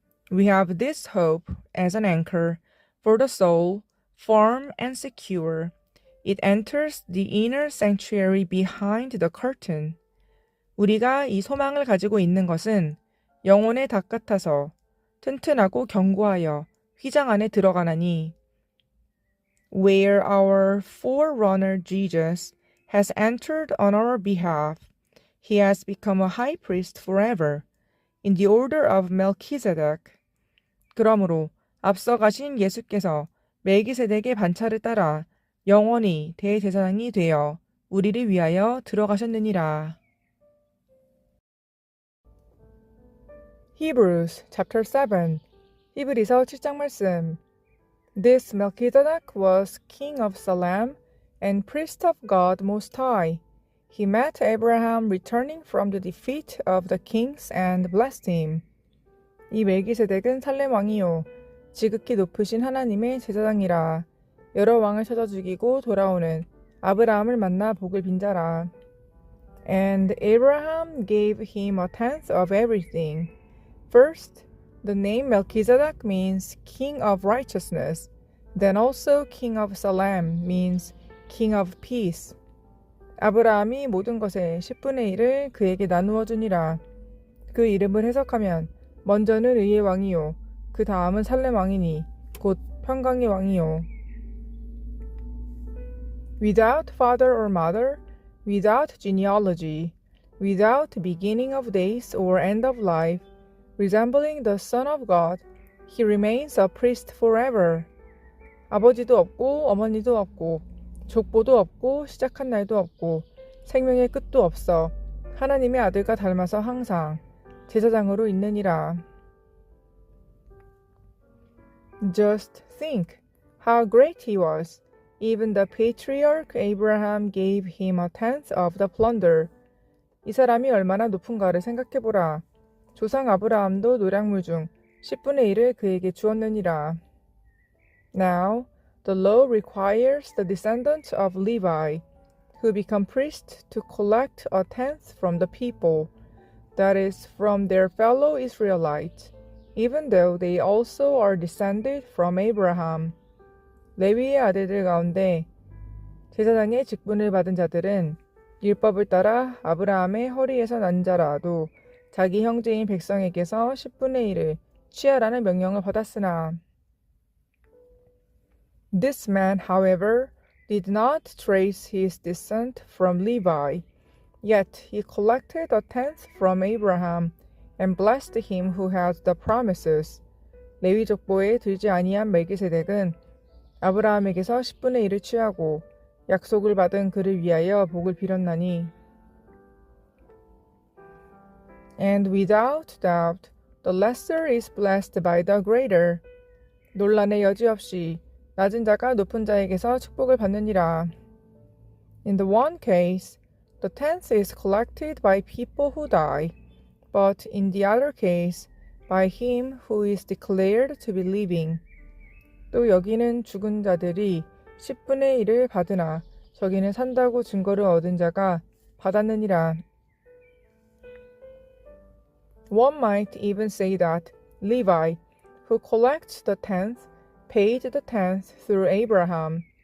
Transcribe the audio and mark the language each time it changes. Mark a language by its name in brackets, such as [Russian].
[English] We have this hope as an anchor for the soul, firm and secure. It enters the inner sanctuary behind the curtain. [Korean] 우리가 이 소망을 가지고 있는 것은 영혼의 닭 같아서 튼튼하고 견고하여 휘장 안에 들어가나니. [English] Where our forerunner Jesus has entered on our behalf, he has become a high priest forever, in the order of Melchizedek. [Korean] 그러므로 앞서 가신 예수께서 멜기세덱의 반차를 따라 영원히 대제사장이 되어 우리를 위하여 들어가셨느니라. [English] Hebrews chapter 7. [Korean] 히브리서 7장 말씀. [English] This Melchizedek was king of Salem and priest of God Most High. He met Abraham returning from the defeat of the kings and blessed him. [Korean] 이 멜기세덱은 살렘 왕이요 지극히 높으신 하나님의 제사장이라. 여러 왕을 찾아 죽이고 돌아오는 아브라함을 만나 복을 빈자라. [English] And Abraham gave him a tenth of everything. First, the name Melchizedek means king of righteousness. Then also king of Salem means king of peace. [Korean] 아브라함이 모든 것의 10분의 1을 그에게 나누어 주니라. 그 이름을 해석하면 먼저는 의의 왕이요 그 다음은 살렘 왕이니 곧 평강의 왕이요. [English] Without father or mother, without genealogy, without beginning of days or end of life, resembling the Son of God, he remains a priest forever. [Korean] 아버지도 없고 어머니도 없고 족보도 없고 시작한 날도 없고 생명의 끝도 없어 하나님의 아들과 닮아서 항상 제사장으로 있느니라. [English] Just think how great he was. Even the patriarch Abraham gave him a tenth of the plunder. [Korean] 이 사람이 얼마나 높은가를 생각해보라. 조상 아브라함도 노략물 중 10분의 1을 그에게 주었느니라. [English] Now, the law requires the descendants of Levi, who become priests, to collect a tenth from the people, that is, from their fellow Israelites, even though they also are descended from Abraham. [Korean] 레위의 아들들 가운데 제사장의 직분을 받은 자들은 율법을 따라 아브라함의 허리에서 난 자라도 자기 형제인 백성에게서 10분의 1을 취하라는 명령을 받았으나 [English] This man, however, did not trace his descent from Levi, yet he collected a tenth from Abraham and blessed him who had the promises. [Korean] 레위 족보에 들지 아니한 멜기세덱은 아브라함에게서 10분의 1을 취하고 약속을 받은 그를 위하여 복을 빌었나니 [English] And without doubt, the lesser is blessed by the greater. [Korean] 논란의 여지 없이 낮은 자가 높은 자에게서 축복을 받느니라. [English] In the one case, the tenth is collected by people who die, but in the other case, by him who is declared to be living. [Korean] 또 여기는 죽은 자들이 10분의 1을 받으나 저기는 산다고 증거를 얻은 자가 받았느니라. [English] One might even say that Levi, who collects the tenth, paid the tenth through Abraham.